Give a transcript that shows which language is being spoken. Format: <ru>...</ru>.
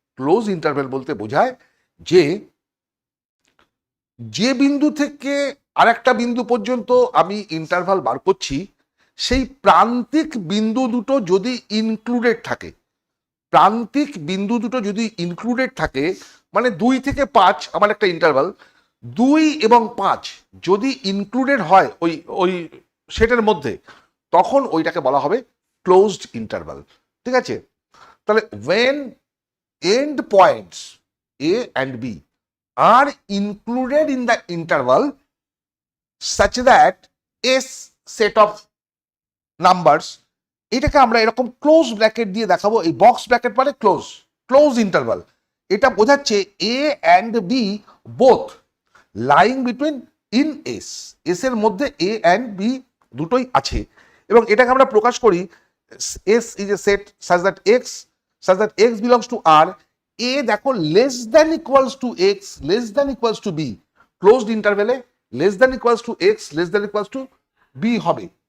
<bn>Close interval বলতে বোঝায় যে বিন্দু থেকে আরেকটা বিন্দু পর্যন্ত আমি ইন্টারভাল বার করছি, সেই প্রান্তিক বিন্দু দুটো যদি ইনক্লুডেড থাকে, প্রান্তিক বিন্দু দুটো যদি ইনক্লুডেড থাকে, মানে 2 থেকে 5 আমার একটা ইন্টারভাল, 2 এবং 5 যদি ইনক্লুডেড হয় ওই ওই সেটের মধ্যে, তখন ওইটাকে বলা হবে ক্লোজড ইন্টারভাল। ঠিক আছে,</bn> <en>তাহলে when end points a and b are included in the interval such that s set of numbers,</en> <bn>এটাকে আমরা এরকম ক্লোজ ব্র্যাকেট দিয়ে দেখাবো। এই বক্স ব্র্যাকেট মানে ক্লোজ ইন্টারভাল। এটা বোঝাচ্ছে</bn> <en>A and B both lying between in S,</en> <bn>S এর মধ্যে এ অ্যান্ড বি দুটোই আছে। এবং এটাকে আমরা প্রকাশ করি</bn> <en>S is a set such that X belongs to R, A</en> <bn>দেখো</bn> <en>Less than equals to X less than equals to B, closed ইন্টারভেলে less than equals to X less than equals to B হবে।</en>